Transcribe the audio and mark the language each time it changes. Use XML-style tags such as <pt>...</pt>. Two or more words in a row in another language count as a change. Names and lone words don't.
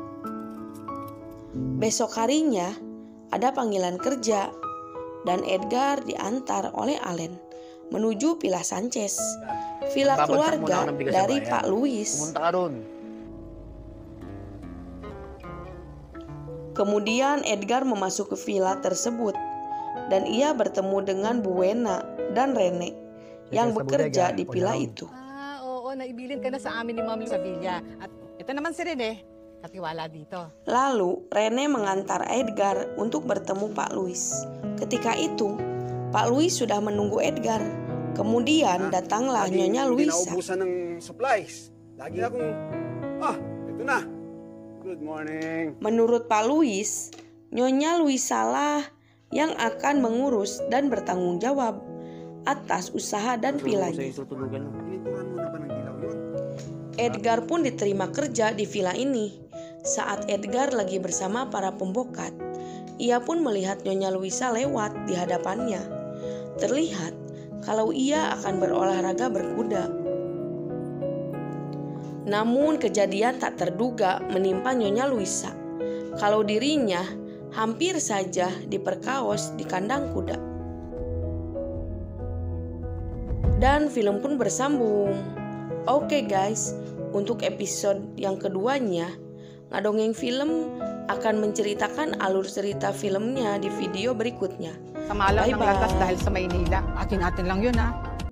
<id>Besok harinya ada panggilan kerja dan Edgar diantar oleh Allen menuju Villa Sanchez, villa keluarga dari Pak Louis. Kemudian Edgar memasuki villa tersebut dan ia bertemu dengan Buena dan Rene yang bekerja di villa itu.</id> <tl>Oo, naibilin ka na sa amin ni Ma'am sa villa. At ito naman si Rene, katiwala dito.</tl> <id>Lalu Rene mengantar Edgar untuk bertemu Pak Louis. Ketika itu, Pak Louis sudah menunggu Edgar. Kemudian datanglah Nyonya Luisa.</id> <tl>Naubusan ng supplies. Lagi akong, ito na.</tl> <en>Good morning.</en> <id>Menurut Pak Louis, Nyonya Luisa lah yang akan mengurus dan bertanggung jawab atas usaha dan villanya.</id> <tl>Ininturan mo na ba ng dilaw yun?</tl> <id>Edgar pun diterima kerja di villa ini. Saat Edgar lagi bersama para pembokat, ia pun melihat Nyonya Luisa lewat di hadapannya. Terlihat kalau ia akan berolahraga berkuda. Namun kejadian tak terduga menimpa Nyonya Luisa. Kalau dirinya hampir saja diperkaos di kandang kuda. Dan film pun bersambung. Oke guys, untuk episode yang keduanya, Ngadongeng Film akan menceritakan alur cerita filmnya di video berikutnya.</id> <tl>Sa malaw ng Bye-bye. latas dahil sa Maynila. Atin-atin lang yun ha.</tl>